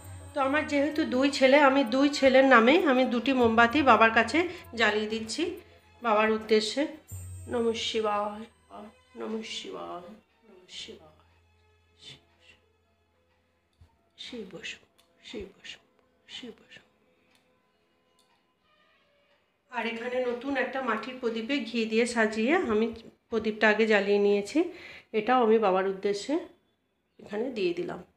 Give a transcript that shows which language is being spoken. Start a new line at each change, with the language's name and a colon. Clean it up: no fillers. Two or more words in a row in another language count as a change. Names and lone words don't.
Bangla: তো আমার যেহেতু দুই ছেলে, আমি দুই ছেলের নামে আমি দুটি মোমবাতি বাবার কাছে জ্বালিয়ে দিচ্ছি বাবার উদ্দেশ্যে।
Sanskrit: নমঃ শিবায়, নমঃ শিবায়, নমঃ শিবায়। শিব বসু, শিব বসু, শিব বসু।
Bangla: আর এখানে নতুন একটা মাটির প্রদীপে ঘি দিয়ে সাজিয়ে আমি প্রদীপটা আগে জ্বালিয়ে নিয়েছি। এটাও আমি বাবার উদ্দেশ্যে এখানে দিয়ে দিলাম।